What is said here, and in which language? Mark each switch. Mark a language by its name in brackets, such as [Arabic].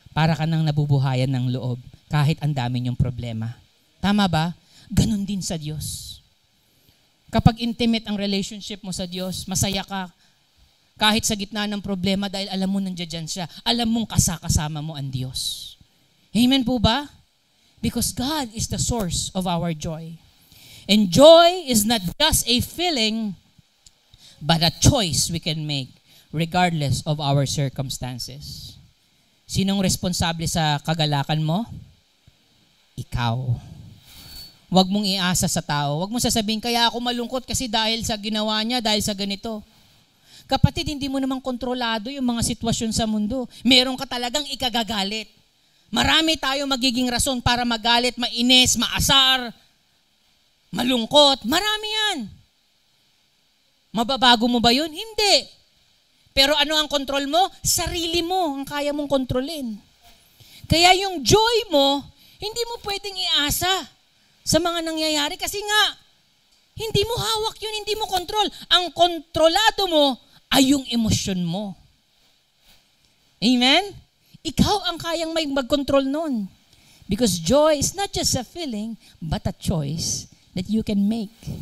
[Filipino] Para ka nang nabubuhayan ng loob, kahit ang dami niyong problema. Tama ba? Ganon din sa Diyos. Kapag intimate ang relationship mo sa Diyos, masaya ka kahit sa gitna ng problema dahil alam mo nandiyan siya. Alam mong kasama mo ang Diyos. Amen po ba? [English] Because God is the source of our joy. And joy is not just a feeling, but a choice we can make regardless of our circumstances. [Filipino] Sinong responsable sa kagalakan mo? Ikaw. Huwag mong iasa sa tao. Huwag mong sasabihin, kaya ako malungkot kasi dahil sa ginawa niya, dahil sa ganito. Kapatid, hindi mo namang kontrolado yung mga sitwasyon sa mundo. Meron ka talagang ikagagalit. Marami tayo magiging rason para magalit, mainis, maasar, malungkot. Marami yan. Mababago mo ba yun? Hindi. Pero ano ang kontrol mo? Sarili mo ang kaya mong kontrolin. Kaya yung joy mo, hindi mo pwedeng iasa sa mga nangyayari kasi nga, hindi mo hawak yun, hindi mo kontrol. Ang kontrolado mo ay yung emosyon mo. Amen? Ikaw ang kayang may mag-control nun. [English] Because joy is not just a feeling, but a choice that you can make.